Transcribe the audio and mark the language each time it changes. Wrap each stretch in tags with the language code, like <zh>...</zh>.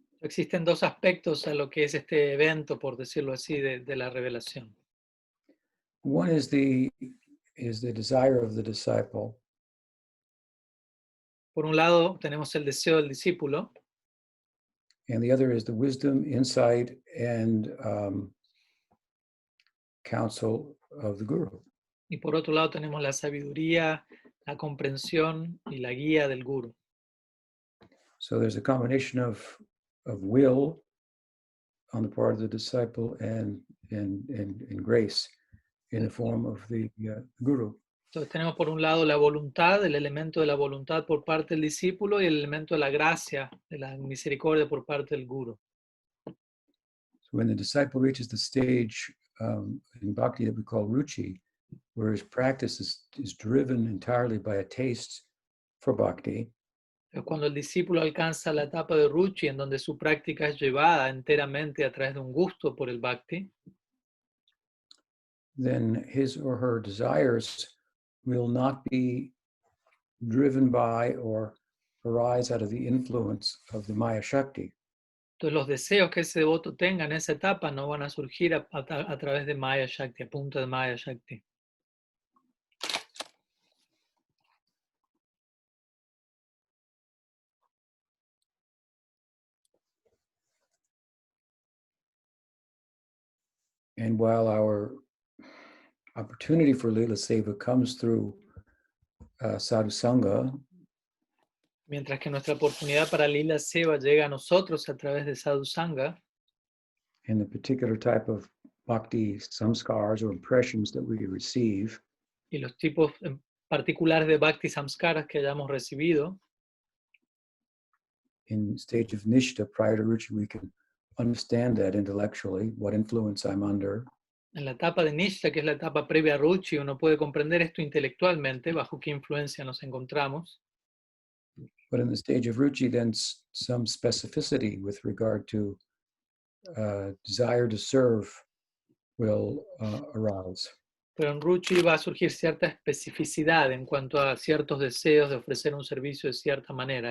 <es>Existen dos aspectos a lo que es este evento, por decirlo así, de la revelación.</es> <en>One is the desire of the disciple,</en> <es>Por un lado, tenemos el deseo del discípulo,</es> <en>and the other is the wisdom, insight, and counsel of the guru.</en> <es>y por otro lado tenemos la sabiduría, la comprensión y la guía del guru.</es> <en>So there's a combination of will on the part of the disciple and grace in the form of the guru.</en> <es>Entonces tenemos por un lado la voluntad, el elemento de la voluntad por parte del discípulo y el elemento de la gracia, de la misericordia por parte del guru.</es> <en>So when the disciple reaches the stage in bhakti that we call ruchi, where his practice is driven entirely by a taste for bhakti,</en> <es>Cuando el discípulo alcanza la etapa de ruchi, en donde su práctica es llevada enteramente a través de un gusto por el bhakti,</es> <en>then his or her desires will not be driven by or arise out of the influence of the Maya Shakti.</en> <es>entonces los deseos que ese devoto tenga en esa etapa no van a surgir a través de Maya Shakti, a punta de Maya Shakti.</es> <en>And while our opportunity for Lila Seva comes through sadhu sangha,</en> <es>Mientras que nuestra oportunidad para Lila Seva llega a nosotros a través de Sadhu Sangha,</es> <en>and the particular type of bhakti samskars or impressions that we receive,</en> <es>y los tipos particulares de Bhakti Samskaras que hayamos recibido,</es> <en>in stage of nishta prior to ruchi, we can understand that intellectually, what influence I'm under.</en> <es>en la etapa de Nishta, que es la etapa previa a Ruchi, uno puede comprender esto intelectualmente, bajo qué influencia nos encontramos.</es> <en>But in the stage of ruchi, then some specificity with regard to desire to serve will arouse.</en> <es>Pero en Ruchi va a surgir cierta especificidad en cuanto a ciertos deseos de ofrecer un servicio de cierta manera.</es>